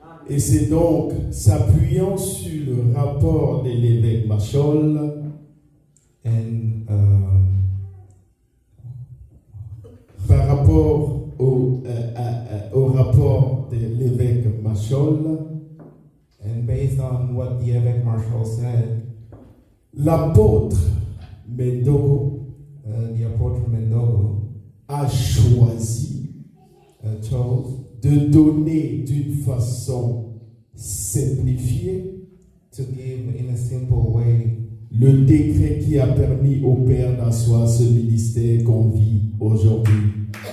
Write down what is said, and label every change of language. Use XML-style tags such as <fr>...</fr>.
<fr>Et c'est donc s'appuyant sur le rapport de l'évêque Machol</fr> <en>And</en> <fr>par rapport au rapport de l'évêque Machol,</fr> <en>and based on what the Évêque Marshall said,</en> <fr>l'apôtre Mendogo</fr> <en>the approach from Mendogo</en> <fr>a choisi</fr> <en>chose</en> <fr>de donner d'une façon simplifiée</fr> <en>to give in a simple way</en> <fr>le décret qui a permis au Père d'asseoir ce ministère qu'on vit aujourd'hui.</fr>